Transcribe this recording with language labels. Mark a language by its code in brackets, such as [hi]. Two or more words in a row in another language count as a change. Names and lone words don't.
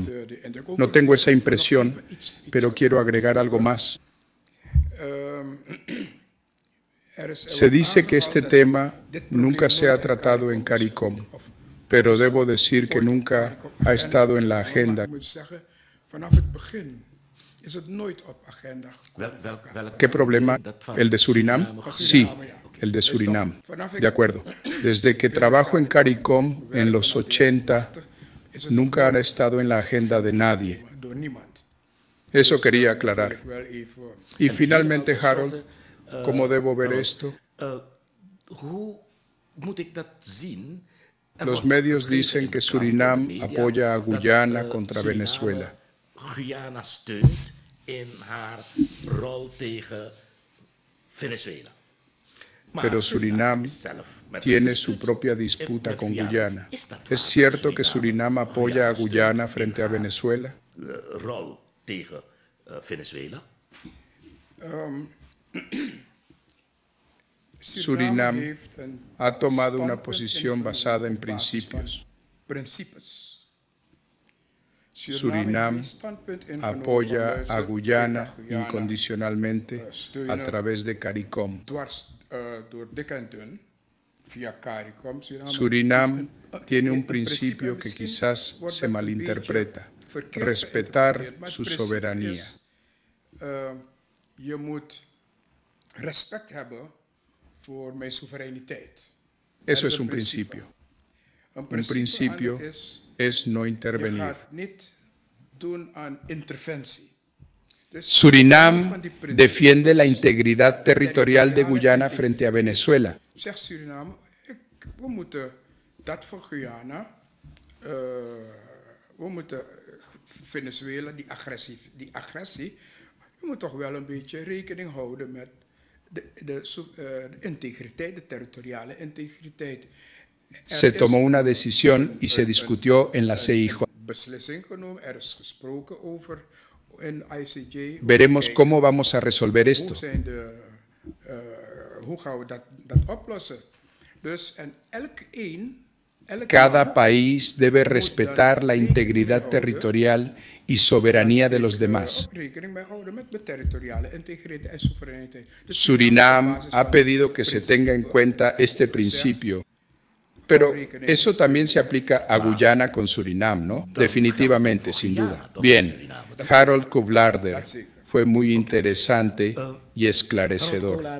[es] No tengo esa impresión, pero quiero agregar algo más. Se dice que este tema nunca se ha tratado en CARICOM, pero debo decir que nunca ha estado en la agenda. [nl] is het nooit op agenda gekomen. [es] ¿Qué problema? ¿El de Surinam? Sí, el de Surinam. De acuerdo. Desde que trabajo en CARICOM en los 80, nunca ha estado en la agenda de nadie. [nl] Door niemand. [es] Eso quería aclarar. [nl] Ik wil even... [es] Y finalmente, Harold, ¿cómo debo ver esto? [nl] Hoe moet ik dat zien? Er [es] Los [nl] wordt [es] medios [nl] geschreven [es] dicen [nl] in [es] que [nl] de Surinam kranten, media, [es] apoya a [nl] dat, [es] Guyana contra [nl] Suriname Venezuela. Guyana steunt in haar rol tegen Venezuela. Maar [es] Pero Surinam [nl] is zelf met [es] tiene [nl] een [es] su [nl] dispuut [es] propia disputa [nl] met [es] con Guyana. [nl] Is dat [es] ¿Es [nl] waar? [es] cierto que Surinam apoya a [nl] steunt Guyana in [es] frente a [nl] haar, [es] Venezuela? [nl] Rol tegen Venezuela? Surinam heeft een [es] ha tomado una [nl] standpunt [es] posición [nl] ingenomen [es] basada en [nl] op basis [es] principios. [nl] van Principes. Surinam heeft een standpunt ingenomen [es] apoya [nl] van, [es] a [nl] luister, Guyana ik ga Guyana [es] incondicionalmente a través de CARICOM. [nl] dwars door dik en dun, via CARICOM. [es] Surinam tiene un [nl] principe [es] principio que [nl] misschien [es] quizás [nl] wordt [es] se [nl] dat een [es] malinterpreta: [nl] beetje verkeerd [es] respetar [nl] geïnterpreteerd, maar [es] su [nl] het principe [es] soberanía. [nl] is, je moet respect hebben voor mijn soevereiniteit. [es] Eso [nl] Dat [es] es un principio. [nl] Een [es] Un principio [nl] aan is, [es] es no [nl] je [es] intervenir. [nl] gaat niet doen aan interventie. Dus een Surinam van die principes [es] defiende la integridad territorial de Guyana frente a Venezuela. [nl] Zegt Suriname, we moeten dat van Guyana, we moeten Venezuela, die agressie, we moeten toch wel een beetje rekening houden met de integriteit, de territoriale integriteit. [es] Se tomó una decisión y se discutió en la CIJ. [nl] Beslissing genomen, er is gesproken over in ICJ. [es] Veremos cómo vamos a resolver esto. [nl] Hoe gaan we dat oplossen? Dus en [es] Cada país debe respetar la integridad territorial y soberanía de los demás. [nl] rekening mee houden met de territoriale integriteit en soevereiniteit. Dus [es] Surinam ha pedido que se tenga en cuenta este principio. Pero eso también se aplica a Guyana con Surinam, ¿no? Definitivamente, sin duda. Bien, Harold Kublarder, fue muy interesante y esclarecedor.